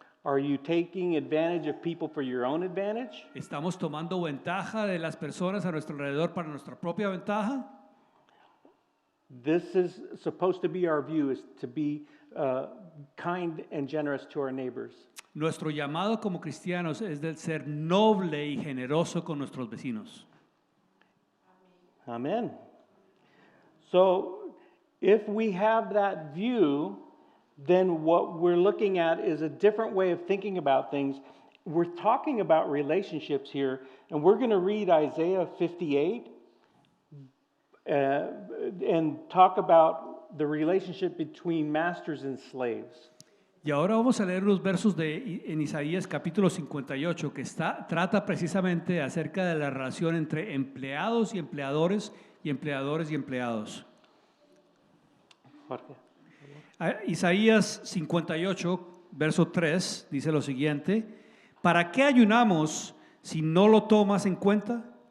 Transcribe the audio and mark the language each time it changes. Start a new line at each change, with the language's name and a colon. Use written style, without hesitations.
English: Are you taking advantage of people for your own advantage?
Spanish: ¿Estamos tomando ventaja de las personas a nuestro alrededor para nuestra propia ventaja?
English: This is supposed to be our view, is to be kind and generous to our neighbors.
Spanish: Nuestro llamado como cristianos es de ser noble y generoso con nuestros vecinos.
English: Amen. So, if we have that view, then what we're looking at is a different way of thinking about things. We're talking about relationships here, and we're going to read Isaiah 58 and talk about the relationship between masters and slaves.
Spanish: Y ahora vamos a leer los versos en Isaías capítulo 58 que trata precisamente acerca de la relación entre empleados y empleadores y empleadores y empleados. Jorge. Isaías 58, verso 3, dice lo siguiente: ¿Para qué ayunamos si no lo tomas en cuenta?